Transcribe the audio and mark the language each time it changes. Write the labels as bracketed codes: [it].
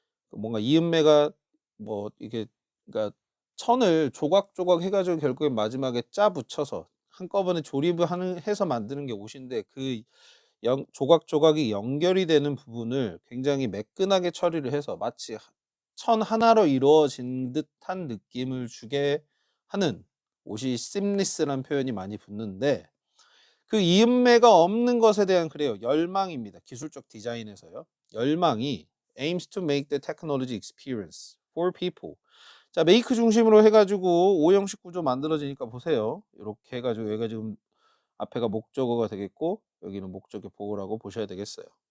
[ko] 뭔가 이음매가 뭐 이게 그러니까 천을 조각조각 해가지고 결국엔 마지막에 짜 붙여서 한꺼번에 조립을 하는 해서 만드는 게 옷인데 그 조각조각이 연결이 되는 부분을 굉장히 매끈하게 처리를 해서 마치 천 하나로 이루어진 듯한 느낌을 주게 하는 옷이 seamless라는 표현이 많이 붙는데 그 이음매가 없는 것에 대한 그래요. 열망입니다. 기술적 디자인에서요. 열망이 [en] aims to make the technology experience for people. [ko] 자, 메이크 중심으로 해가지고 오형식 구조 만들어지니까 보세요. 이렇게 해가지고 여기가 지금 앞에가 목적어가 되겠고 여기는 목적의 보호라고 보셔야 되겠어요.